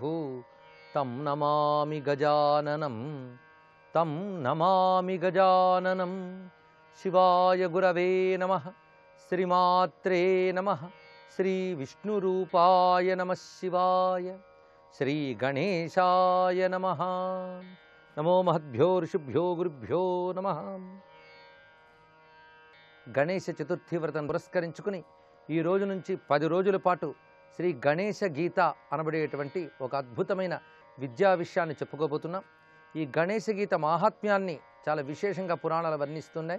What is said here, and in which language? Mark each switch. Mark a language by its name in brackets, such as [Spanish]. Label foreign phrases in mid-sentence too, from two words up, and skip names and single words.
[Sanskrit] तं नमामि गजाननं तं नमामि गजाननं शिवाय गुरवे नमः श्रीमात्रे नमः श्रीविष्णुरूपाय नमः शिवाय श्रीगणेशाय नमः नमो महद्भ्यो ऋषिभ्यो गुरुभ्यो नमः। [Telugu] గణేశ చతుర్థి వ్రతం పురస్కరించుకుని ఈ రోజు నుంచి 10 రోజుల పాటు శ్రీ గణేశ గీత అనబడేటువంటి ఒక అద్భుతమైన విద్యా విషయాన్ని చెప్పుకోబోతున్నాం. ఈ గణేశ గీత మాహాత్మ్యాన్ని చాలా విశేషంగా పురాణాలు వర్ణిస్తున్నాయి.